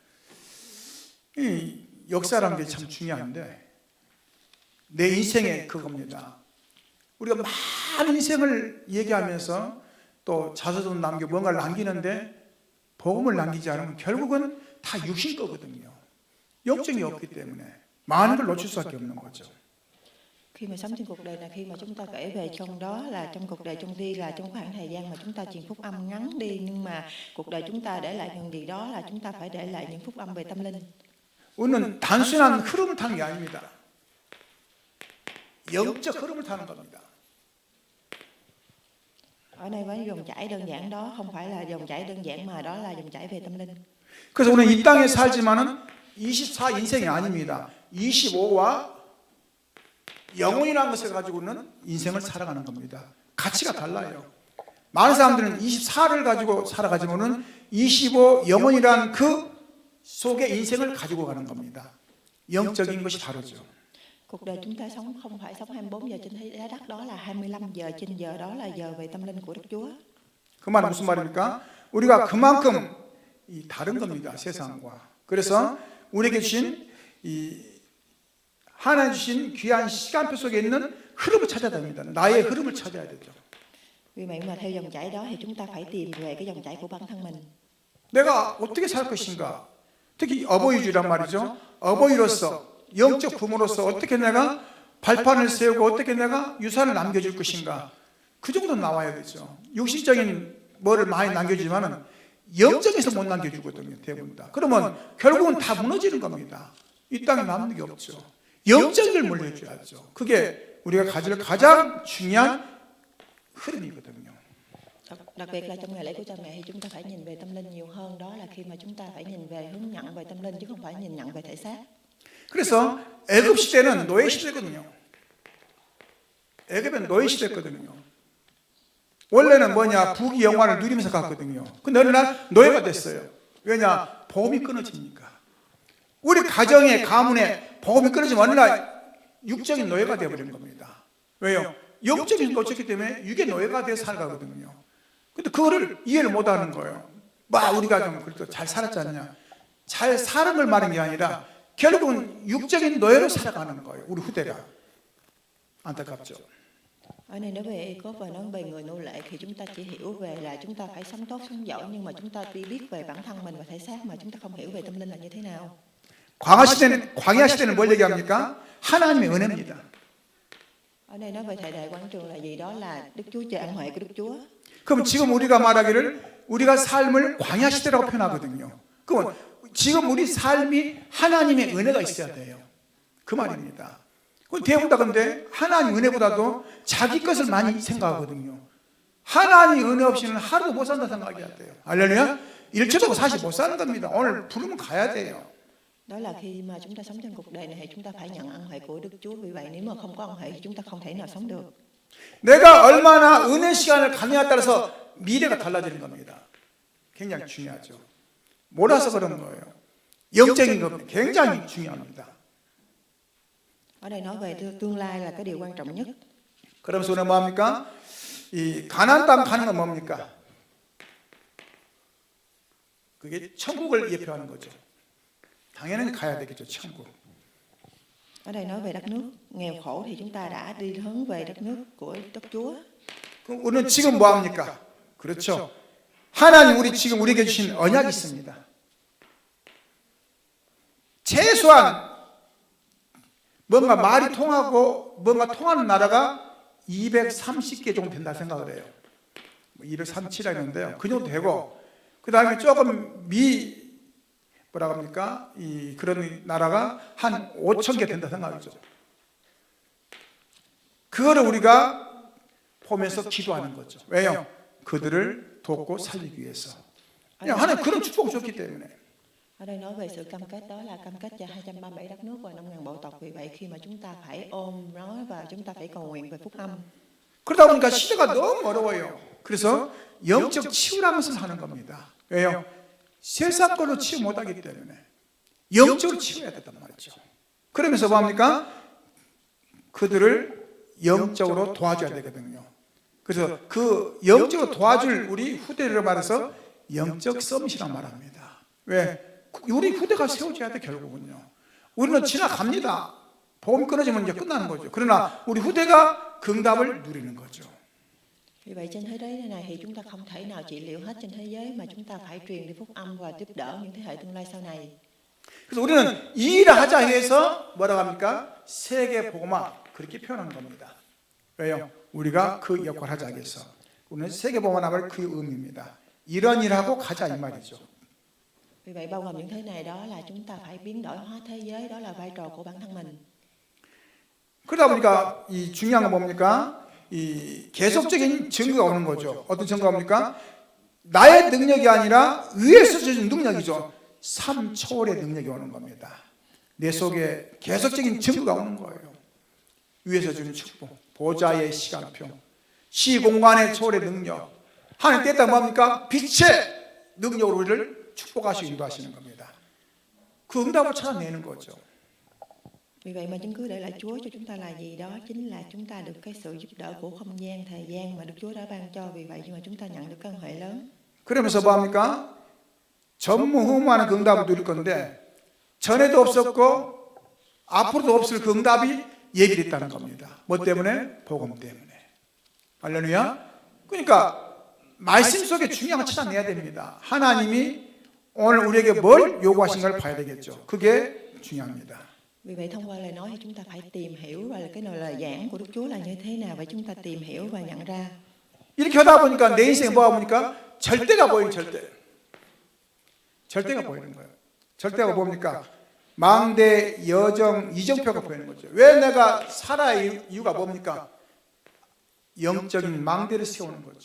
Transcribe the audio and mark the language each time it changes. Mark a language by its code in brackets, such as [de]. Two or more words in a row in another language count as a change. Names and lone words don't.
[ko] 이 역사라는 게 참 중요한데 내 인생의 그겁니다. 우리가 많은 인생을 얘기하면서 또 자서전 남기고 뭔가를 남기는데 복음을 남기지 않으면 결국은 다 육신 거거든요. 영적이 없기 때문에 많은 걸 놓칠 수밖에 없는 거죠. [vi] Khi mà sống trên cuộc đời này, khi mà chúng ta kể về trong đó là trong cuộc đời trong đi là trong khoảng thời gian mà chúng ta truyền phúc âm ngắn đi, nhưng mà cuộc đời chúng ta để lại những gì đó là chúng ta phải để lại những phúc âm về tâm linh. [ko] 우리는 단순한 흐름을 타는 게 아닙니다. 영적 흐름을 타는 겁니다. [vi] Ở đây với dòng chảy đơn giản đó không phải là dòng chảy đơn giản mà đó là dòng chảy về tâm linh. [ko] 그래서 우리는 이 땅에 살지만은 24 인생이 아닙니다. 25와 영혼이라는 것을 가지고는 인생을 살아가는 겁니다. 가치가 달라요. 많은 사람들은 24를 가지고 살아가지만은 25 영혼이라는 그 속에 인생을 가지고 가는 겁니다. 영적인 것이 다르죠. [vi] Cuộc đời chúng ta sống không phải sống 24 giờ trên thế đất, đó là 25 giờ trên giờ, đó là giờ về tâm linh của Đức Chúa. [ko] 그 말은 무슨 말입니까? 우리가 그만큼 다른 겁니다. 세상과. 그래서 우리에게 주신 하나님 주신 귀한 시간표 속에 있는 흐름을 찾아야 됩니다. 나의 흐름을 찾아야 되죠. [vi] Vì vậy mà theo dòng chảy đó thì chúng ta phải tìm về cái dòng chảy của bản thân mình. [ko] 내가 어떻게 살 것인가? 특히 어버이주란 말이죠. 어버이로서 영적 부모로서 어떻게 내가 발판을 세우고 어떻게 내가 유산을 남겨줄 것인가? 그 정도 나와야 되죠. 육신적인 뭐를 많이 남겨주지만은 영적에서 못 남겨주거든요. 대부분 다. 그러면 결국은 다 무너지는 겁니다. 이 땅에 남는 게 없죠. 영적을 물려줘야죠. 그게 우리가 가질 가장 중요한 흐름이거든요. [vi] Đặc biệt là trong ngày lễ của cha mẹ thì chúng ta phải nhìn về tâm linh nhiều hơn. Đó là khi mà chúng ta phải nhìn về hướng nhận về tâm linh chứ không phải nhìn nhận về thể xác. [ko] 그래서 애굽 시대는 노예 시대거든요. 애굽은 노예 시대거든요. 원래는 뭐냐 부귀 영화를 누리면서 갔거든요. 근데 어느 날 노예가 됐어요. 왜냐 보험이 끊어지니까. 우리 가정의 가문에 보험이 끊어지면 어느 날 육적인 노예가 되어버린 겁니다. 왜요? 영적인 놓쳤기 때문에 육의 노예가 돼서 살아가거든요. 근데 그거를 이해를 못하는 거예요. 우리가 좀 그래도 잘 살았지 않냐? 잘 사는 걸 말하는 게 아니라 결국은 육적인 노예로 살아가는 거예요. 우리 후대가. 안타깝죠. [vi] Ở đây nói về Ê-cốp và nói về người nô lệ thì chúng ta chỉ hiểu về là chúng ta phải sống tốt, sống giỏi, nhưng mà chúng ta chỉ biết về bản thân mình và thể xác mà chúng ta không hiểu về tâm linh là như thế nào. [ko] 광야 시대는 뭘 얘기합니까? 하나님의 은혜입니다. [vi] Ở đây nói về thời đại quảng trường là gì? Đó là Đức Chúa Trời, ân huệ của Đức Chúa. [ko] 그럼 지금 우리가 말하기를 우리가 삶을 광야 시대라고 표현하거든요. 그럼 지금 우리 삶이 하나님의 은혜가 있어야 돼요. 그 말입니다. 대부분 다 근데 하나님 은혜보다도 자기 것을 많이 생각하거든요. 하나님 은혜 없이는 하루도 못 산다 생각해야 돼요. 할렐루야. 일초도 사실 못 사는 겁니다. 오늘 부르면 가야 돼요. [vi] Đó là khi mà chúng ta sống trên cuộc đời này thì chúng ta phải nhận ân huệ của Đức Chúa. Vì vậy nếu mà không có ân huệ thì chúng ta không thể nào sống được. [ko] 내가 얼마나 은혜 시간을 갖느냐에 따라서 미래가 달라지는 겁니다. 굉장히 중요하죠. 몰라서 그런 거예요. 영적인 것 굉장히 중요합니다. [vi] Ở đây nói về tương lai là cái điều quan trọng nhất. [ko] 그러면서 오늘 뭐합니까? 이 가나안 땅 가는 건 뭡니까? 그게 천국을 예표하는 거죠. 당연히 가야 되겠죠, 천국. [vi] Ở đây nói về đất nước nghèo khổ thì chúng ta đã đi hướng về đất nước của đất Chúa. [ko] 그럼 우리는 지금 뭐합니까? 그렇죠. 하나님 지금 우리에게 주신 언약이 있습니다. 최소한 뭔가 말이 통하고 뭔가 통하는 나라가 230개 정도 된다 생각을 해요. 237이라 했는데요. 그 정도 되고 그 다음에 조금 뭐라고 합니까? 그런 나라가 한 5,000개 된다 생각하죠. 그거를 우리가 보면서 기도하는 거죠. 왜요? 그들을 돕고 살리기 위해서. 그냥 하나님 그런 축복을 줬기 때문에. [vi] Ở đây nói về sự cam kết, đó là cam kết cho 237 đất nước và 5.000 bộ tộc. Vì vậy khi mà chúng ta phải ôm nó và chúng ta phải cầu nguyện về phúc âm. [ko] 그러다 보니까 시대가 너무 어려워요. 그래서 영적 치유라는 것을 하는 겁니다. 왜요? 세상 걸로 치유 못하기 때문에 영적으로 치유해야 된단 말이죠. 그러면서 뭡니까? 그들을 영적으로 도와줘야 되거든요. 그래서 그 영적으로 도와줄 우리 후대를 말해서 영적 서밋이라고 말합니다. 왜? 우리 후대가 세워져야 돼 결국은요. 우리는 지나갑니다. 복음 끊어지면 이제 끝나는 거죠. 그러나 우리 후대가 응답을 누리는 거죠. [vi] Vì vậy trên thế giới này thì chúng ta không thể nào trị liệu hết trên thế giới mà chúng ta phải truyền đi phúc âm và giúp đỡ những thế hệ tương lai sau này. [ko] 그래서 우리는 이 일을 하자 해서 뭐라고 합니까? 세계 복음화 그렇게 표현하는 겁니다. 왜요? 우리가 그 역할을 하자 해서 우리는 세계 복음화를 그 의미입니다. 이런 일하고 가자 이 말이죠. [vi] Vì vậy bao gồm những thế này đó là chúng ta phải biến đổi hóa thế giới, đó là vai trò của bản thân mình. [ko] 그러다 보니까 이 중요한 건 뭡니까? 이 계속적인 증거가 오는 거죠. 어떤 증거가 뭡니까? 나의 능력이 아니라 위에서 주신 능력이죠. 삶 초월의 능력이 오는 겁니다. 내 속에 계속적인 증거가 오는 거예요. 위에서 주는 축복, 보좌의 시간표, 시공간의 초월의 능력. 하나님 때에 따라 뭡니까? 빛의 능력으로 우리를 축복하시고 인도하시는 겁니다. 그 응답을 찾아내는 거죠. [vi] Vì vậy mà chứng cứ để lại Chúa cho chúng ta là gì? Đó chính là chúng ta được cái sự giúp đỡ của không gian, thời gian mà Đức Chúa đã ban cho. Vì vậy mà chúng ta nhận được cái ân huệ lớn. [ko] 그러면서 뭐합니까? 전무후무하는 그 응답을 누릴 건데 전에도 없었고 앞으로도 없을 그 응답이 예비됐다는 겁니다. 뭐 때문에? 복음 때문에. 할렐루야. 그러니까 말씀 속에 중요한 걸 찾아내야 됩니다. 하나님이 오늘 우리에게 뭘 요구하신 걸 봐야 되겠죠. 그게 중요합니다. [vi] Vì vậy thông qua lời nói thì chúng ta phải tìm hiểu và cái lời giảng của Đức Chúa là như thế nào, và chúng ta tìm hiểu và nhận ra. [ko] 이렇게 하다 보니까 내 인생에 뭐가 보니까 절대가 보이는 절대가 보이는 거예요. 절대가 뭡니까? 망대, 여정, 이정표가 보이는 거죠. 왜 내가 살아야 이유가 뭡니까? 영적인 망대를 세우는 거죠.